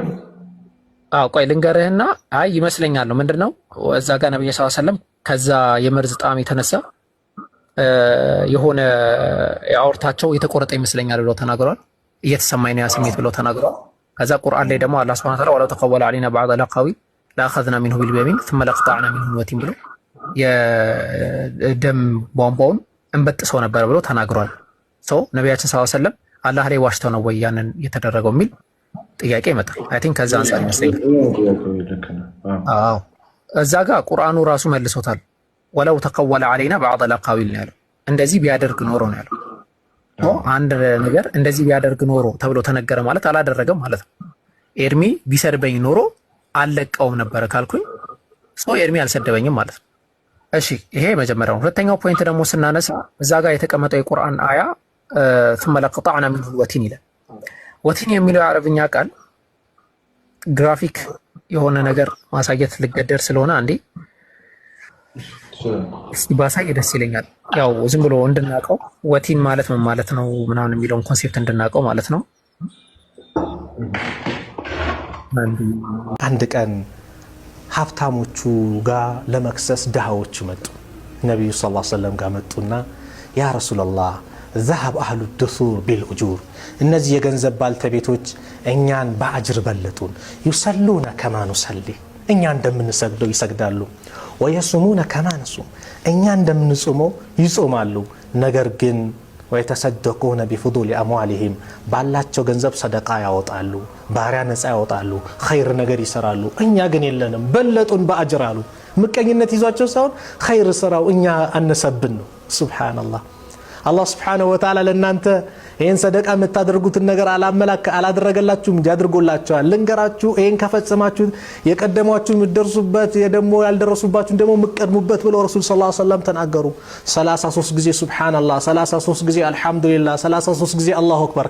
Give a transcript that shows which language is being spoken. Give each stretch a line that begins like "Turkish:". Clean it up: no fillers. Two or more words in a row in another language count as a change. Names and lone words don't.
Amharic: ቆይ ልንገርህና አይ ይመስለኛል ነው ምንድነው እዛ ጋር ነብዩ
Arabic: صلى الله عليه وسلم
Amharic: ከዛ የመርዝ ጣዕም የተነሳ የሆነ አውርታቸው የተቆረጠ ይመስለኛል ብለው ተናግረዋል። እየተሰማኝ ነው ያ ስሜት ብለው ተናግረዋል። ከዛ ቁርአን ላይ ደግሞ አላህ
Arabic: سبحانه وتعالى ولو تقول علينا بعض الأقاويل لأخذنا منه باليمين ثم لقطعنا منه الوتين
Amharic: ብሎ የደም ቧንቧውን እንበጥሰው ነበር ብለው ተናግረዋል። ሰው ነብያችን
Arabic: صلى الله عليه وسلم
Amharic: አላህ ላይ ዋሽተው ነው ወይ ያንን የተደረገው የሚል ጥያቄ ይመጣል።
English: I think
Amharic: ከዛ አንፃር ይመስለኛል። አዎ እዛ ጋር ቁርአኑ ራሱ መልሶታል።
Arabic: ولو تقول علينا بعض الأقاويل
Amharic: ነው ያለው። እንደዚህ ቢያደርግ ኖሮ ነው ያለው። አንድ ነገር እንደዚህ ቢያደርግ ኖሮ ተብሎ ተነገረ ማለት አላደረገም ማለት ነው። ኤርሚ ቢሰድበኝ ኖሮ አልለቀውም ነበረ ካልኩኝ ሰው ኤርሚ አልሰደበኝም ማለት ነው። እሺ ይሄ መጀመሪያው። ሁለተኛው ፖይንት ደግሞ ስናነሳ እዛ ጋር የተቀመጠው የቁርአን አያ
Arabic: ثم لقطعنا منه الوتين
Amharic: ይላል። ወቲን የሚለው የአረብኛ ቃል ግራፊክ የሆነ ነገር ማሳየት ልገደር ስለሆነ አንዴ እስቲ ባሳይ ደስ ይለኛል። ያው ዝም ብሎ እንድናቀው ወቲን ማለት ምን ማለት ነው ምናምን የሚለውን ኮንሴፕት እንድናቀው ማለት ነው። አንድ ቀን ሀብታሞቹ ጋር ለመክሰስ ድሃዎቹ መጡ። ነብዩ
Arabic: صلى الله عليه وسلم
Amharic: ጋር መጡና
Arabic: يا رسول الله ذهب أهل الدثور بالأجور
Amharic: እነዚህ የገንዘብ ባልተቤቶች እኛን በአጅር በለጡን
Arabic: يصلون كما نصلي
Amharic: እኛ እንደምንሰግደው ይሰግዳሉ
Arabic: ويصومون كما نصوم
Amharic: እኛ እንደምንጾመው ይጾማሉ ነገር ግን
Arabic: ويتصدقون بفضول أموالهم
Amharic: ባላቸው ገንዘብ ሰደቃ ያወጣሉ ባሪያ ነፃ ያወጣሉ ኸይር ነገር ይሰራሉ እኛ ግን የለንም በለጡን በአጅር አሉ ምቀኝነት ይዟቸው ሳይሆን ኸይር ስራው እኛ አነሰብን ነው
Arabic: سبحان الله الله سبحانه وتعالى
Amharic: ለእናንተ ይሄን ሰደቃ የምታደርጉትን ነገር አላደረገላችሁም ያድርጎላችኋል ልንገራችሁ ይሄን ከፈጸማችሁ የቀደሟችሁ ምትደርሱበት የደሞ ያልደረሱባችሁ ደሞ ምቀድሙበት ብለው
Arabic: رسول صلى الله عليه وسلم
Amharic: ተናገሩ 33 ጊዜ ሱብሃንአላህ 33 ጊዜ አልহামዱሊላህ 33 ጊዜ
Arabic: الله أكبر